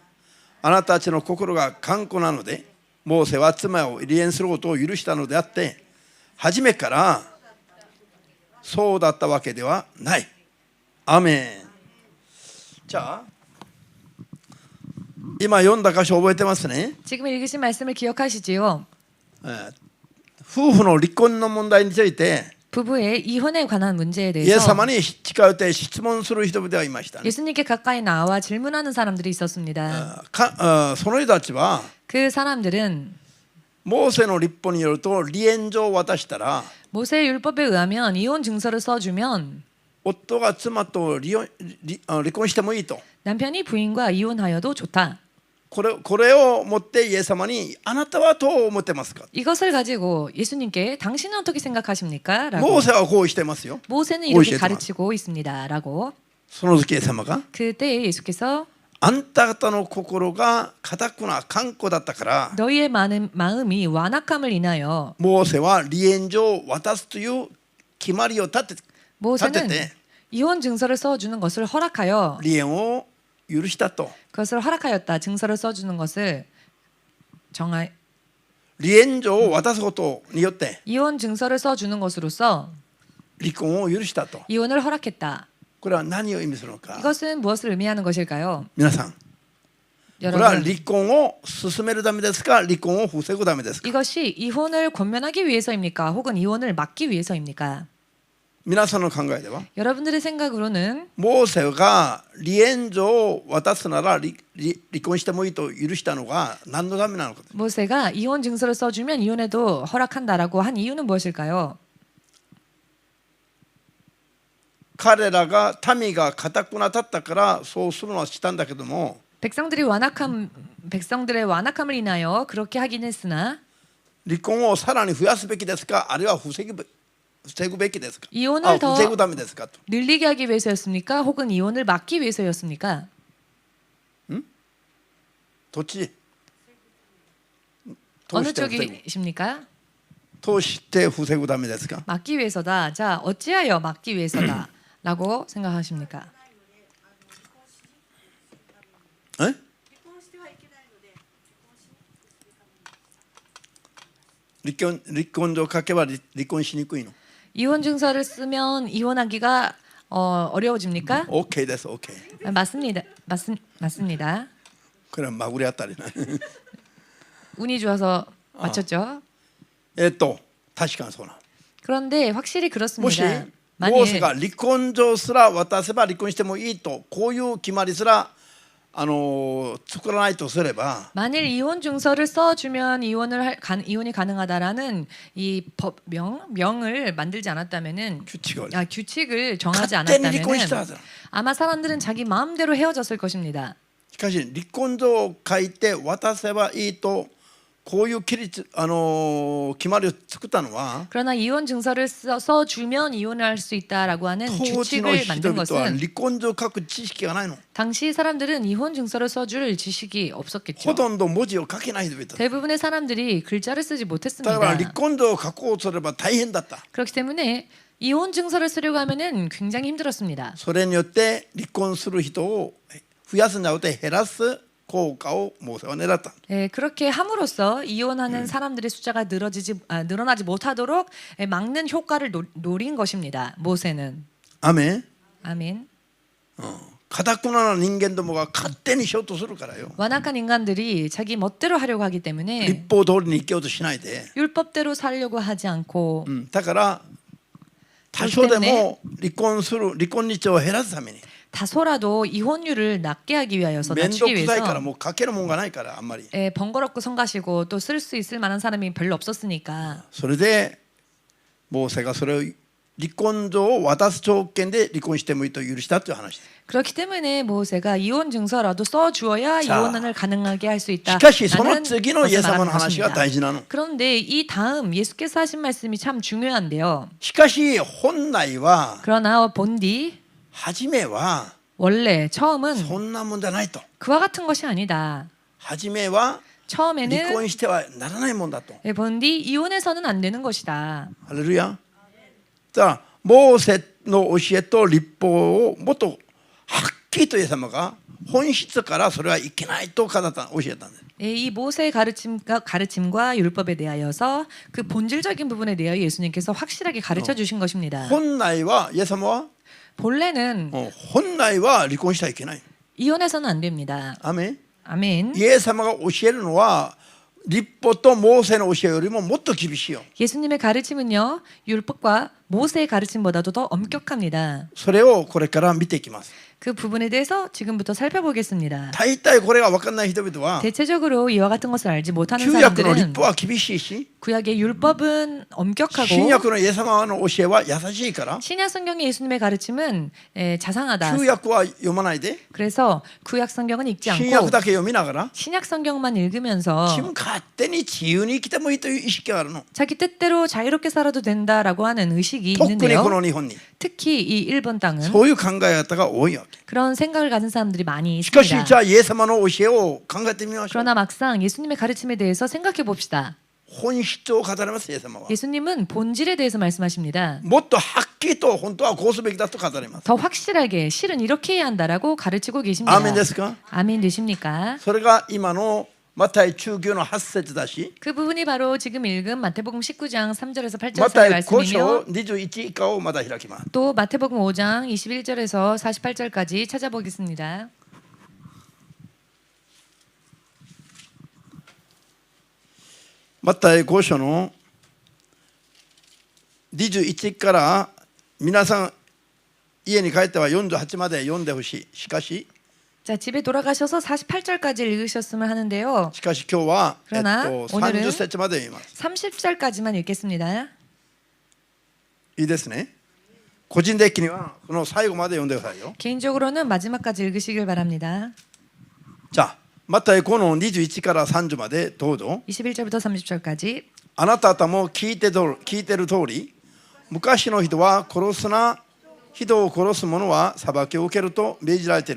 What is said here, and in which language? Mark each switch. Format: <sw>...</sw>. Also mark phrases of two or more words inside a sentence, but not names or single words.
<ja>あなたたちの心が頑固なのでモーセは妻を離縁することを許したのであって初めからそうだったわけではない。アメン。じゃあ今読んだ箇所覚えてますね。</ja> <ko>지금 읽으신 말씀을 기억하시지요?</ko> <ja>夫婦の離婚の問題について</ja> <ko>부부의 이혼에 관한 문제에</ko> <ja>イエス</ja> <ko>대해서</ko> <ja>様に近寄って質問する人々がいましたね。</ja> <ko>예수님께 가까이 나와 질문하는 사람들이 있었습니다.</ko> <ja>その人たちは</ja> <ko>그 사람들은</ko> <ja>モーセの律法によると離縁状を渡したら</ja> <ko>모세의 율법에 의하면 이혼 증서를 써주면</ko> <ja>夫が妻と離婚してもいいと。</ja> <ko>남편이 부인과 이혼하여도 좋다.</ko> <ja>これを持ってイエス様にあなたはどう思ってますか。</ja> <ko>이것을 가지고 예수님께 당신은 어떻게 생각하십니까?</ko> <ja>モ</ja> <ko>라고.</ko> <ja>ーセはこうしてますよ。</ja> <ko>모세는 뭐 이렇게 있겠지만. 가르치고 있습니다. 라고.</ko> <ja>その時イエス様が</ja> <ko>그때 예수께서</ko> <ja>あんた方の心が固くな頑固だったから</ja> <ko>너희의 마음이 완악함을 인하여</ko> <ja>モーセは離縁状を渡すという決まりを立て</ja> <ko>모세는</ko> <ja>て</ja> <ko>이혼 증서를 써주는 것을 허락하여</ko> <ja>離縁を許したと。</ja> <ko>그것을 허락하였다. 증서를 써주는 것을</ko> <ja>離縁状を渡すことによって</ja> <ko>이혼 증서를 써주는 것으로써</ko> <ja>離婚を許したと。</ja> <ko>이혼을 허락했다.</ko> <ja>これは何を意味するのか。</ja> <ko>이것은 무엇을 의미하는 것일까요?</ko> <ja>皆さん、これは</ja> <ko>여러분,</ko> <ja>離婚を進めるためですか、離婚を防ぐためですか。</ja> <ko>이것이 이혼을 권면하기 위해서입니까? 혹은 이혼을 막기 위해서입니까?</ko> <ja>皆さんの考えでは</ja> <ko>여러분들의 생각으로는</ko> <ja>モーセが離縁状を渡すなら離婚してもいいと許したのが何のためなのか。</ja> <ko>모세가 이혼 증서를 써주면 이혼해도 허락한다라고 한 이유는 무엇일까요?</ko> <ja>彼らが民が固くなったからそうするのはしたんだけども</ja> <ko>백성들의 완악함을 인하여 그렇게 하긴 했으나</ko> <ja>離婚をさらに増やすべきですか、あるいは防ぐべきですか、</ja> <ko>이혼을 더</ko> <ja>防ぐためですかと。</ja> <ko>늘리게 하기 위해서였습니까? 혹은 이혼을 막기 위해서였습니까?</ko> <ja>どっち</ja> <ko>어느 쪽이십니까?</ko> <ja>として防ぐためですか？</ja> <ko>막기 위해서다. 자, 어찌하여 막기 위해서다라고 생각하십니까?</ko> <ja>え？離婚状書けば離婚しにくいの？</ja> <ko>이혼 증서를 쓰면 이혼하기가 어려워집니까?</ko> <ja>OK です OK。</ja> <ko>맞습니다. 맞습니다.</ko> <ja>これはまぐれあたりな。</ja> <ko>운이 좋아서 맞췄죠.</ko> <ja>確かにそうなの。</ja> <ko>그런데 확실히</ko> <ja>もし</ja> <ko>그렇습니다.</ko> <ja>モーセ</ja> <ko>만일</ko> <ja>が離婚状すら渡せば離婚してもいいとこういう決まりすら作らないとすれば</ja> <ko>만일 이혼 증서를 써주면 이혼이 가능하다라는 이 명을 만들지 않았다면은 규칙을 규칙을 정하지</ko> <ja>勝手に離</ja> <ko>않았다면은</ko> <ja>婚したはずだ。</ja> <ko>아마 사람들은 자기 마음대로 헤어졌을 것입니다.</ko> <ja>しかし離婚状を書いて渡せばいいとこういう決まりを作ったのは</ja> <ko>그러나 이혼 증서를 써주면 이혼을 할 수 있다라고 하는</ko> <ja>当時の</ja> <ko>규칙을</ko> <ja>人</ja> <ko>만든</ko> <ja>々は</ja> <ko>것은</ko> <ja>離婚状を書く知識がないの。</ja> <ko>당시 사람들은 이혼 증서를 써줄 지식이 없었겠죠.</ko> <ja>ほとんど文字を書けない人々。</ja> <ko>대부분의 사람들이 글자를 쓰지</ko> <ja>だから</ja> <ko>못했습니다.</ko> <ja>離婚状を書こうとすれば大変だった。</ja> <ko>그렇기 때문에 이혼 증서를 쓰려고 하면은 굉장히 힘들었습니다.</ko> <ja>それによって離婚する人を増やすんじゃなくて減らす効果をモーセは狙った。</ja> <ko>그렇게 함으로써 이혼하는 사람들의 숫자가 늘어나지 못하도록 막는 효과를 노린 것입니다. 모세는.</ko> <ja>アメン。</ja> <ko>아멘.</ko> <ja>堅くなな人間どもが勝手にしようとするからよ。</ja> <ko>완악한 인간들이 자기 멋대로 하려고 하기 때문에</ko> <ja>立法通りに生きようとしないで、</ja> <ko>율법대로 살려고 하지 않고</ko> <ja>だから多少でも離婚日を減らすために</ja> <ko>다소라도 이혼율을 낮게 하기 위하여서</ko> <ja>面倒</ja> <ko>낮추기</ko> <ja>くさいから</ja> <ko>위해서</ko> <ja>もう書けるもんがないからあんまり。</ja> <ko>번거롭고 성가시고 또 쓸 수 있을 만한 사람이 별로 없었으니까</ko> <ja>それでモーセがそれを離婚状を渡す条件で離婚してもいいと許したという話です。</ja> <ko>그렇기 때문에 모세가 이혼 증서라도 써주어야 자, 이혼을 가능하게 할 수 있다.</ko> <ja>しかしその次のイエス様の話が大事なの。</ja> <ko>그런데 이 다음 예수께서 하신 말씀이 참 중요한데요.</ko> <ja>しかし本来は</ja> <ko>그러나 본디</ko> <ja>初めは</ja> <ko>원래 처음은</ko> <ja>そんなもんじゃないと。</ja> <ko>그와 같은 것이 아니다.</ko> <ja>初めは離</ja> <ko>처음에는</ko> <ja>婚してはならないもんだと。</ja> <ko>본디 이혼해서는 안 되는 것이다.</ko> <ja>ハレルヤ。だからモーセの教えと律法をもっとはっきりとイエス様が本質からそれはいけないと教えたんです。</ja> <ko>이 모세의 가르침과 율법에 대하여서 그 본질적인 부분에 대하여 예수님께서 확실하게 가르쳐 주신 것입니다.</ko> <ja>本来はイエス様は</ja> <ko>본래는</ko> <ja>本来は離婚してはいけない。</ja> <ko>이혼해서는 안 됩니다.</ko> <ja>アメン。</ja> <ko>아멘.</ko> <ja>イエス様が教えるのは律法とモーセの教えよりももっと厳しいよ。</ja> <ko>예수님의 가르침은요, 율법과 모세의 가르침보다도 더 엄격합니다.</ko> <ja>それをこれから見ていきます。</ja> <ko>그 부분에 대해서 지금부터 살펴보겠습니다.</ko> <ja>大体これが分からない人々は</ja> <ko>대체적으로 이와 같은 것을 알지 못하는</ko> <ja>旧約の律</ja> <ko>사람들은</ko> <ja>法は厳しいし</ja> <ko>구약의 율법은 엄격하고</ko> <ja>新約のイエス様の教えは優しいから</ja> <ko>신약 성경의 예수님의 가르침은 자상하다.</ko> <ja>旧約は読まないで</ja> <ko>그래서 구약 성경은 읽지</ko> <ja>新約</ja> <ko>않고</ko> <ja>だけ読みながら</ja> <ko>신약 성경만 읽으면서</ko> <ja>自分勝手に自由に生きてもいいという意識があるの。</ja> <ko>자기 뜻대로 자유롭게 살아도 된다라고 하는 의식이</ko> <ja>特に</ja> <ko>있는데요.</ko> <ja>この日本に</ja> <ko>특히 이 일본 땅은</ko> <ja>そういう考え方が多いわけ。</ja> <ko>그런 생각을 가진 사람들이 많이</ko> <ja>しかしじ</ja> <ko>있습니다.</ko> <ja>ゃあイエス様の教えを考えてみましょう。</ja> <ko>그러나 막상 예수님의 가르침에 대해서 생각해 봅시다.</ko> <ja>本質を語りますイエス様は。</ja> <ko>예수님은 본질에 대해서 말씀하십니다.</ko> <ja>もっとはっきりと本当はこうすべきだと語ります。</ja> <ko>더 확실하게 실은 이렇게 해야 한다라고 가르치고 계십니다.</ko> <ja>アーメンですか？</ja> <ko>아멘 되십니까?</ko> <ja>それが今のマタイ中9の8節だし、</ja> <ko>그 부분이 바로 지금 읽은 마태복음 19장 3절에서 8절</ko> <ja>マタ</ja> <ko>사이</ko> <ja>イ5章</ja> <ko>말씀이며</ko> <ja>21以下をまた開きます。</ja> <ko>또 마태복음 5장 21절에서 48절까지 찾아보겠습니다.</ko> <ja>マタイ5章の21から皆さん家に帰っては48まで読んでほしい。しかし</ja> <ko>자, 집에 돌아가셔서 48절까지 읽으셨으면 하는데요.</ko> <ja>しかし今日は、</ja> <ko>그러나 오늘은</ko> <ja>30 節まで読みます。</ja> <ko>30절까지만 읽겠습니다.</ko> <ja>いいですね。個人的にはこの最後まで読んでくださいよ。</ja> <ko>개인적으로는 마지막까지 읽으시길 바랍니다.</ko> <ja>じゃあマタイ5の21から30までどうぞ。</ja> <ko>21절부터 30절까지</ko> <ja>あなた方も聞いてる通り、昔の人は殺すな、人を殺す者は裁きを受けると命じられている。</ja>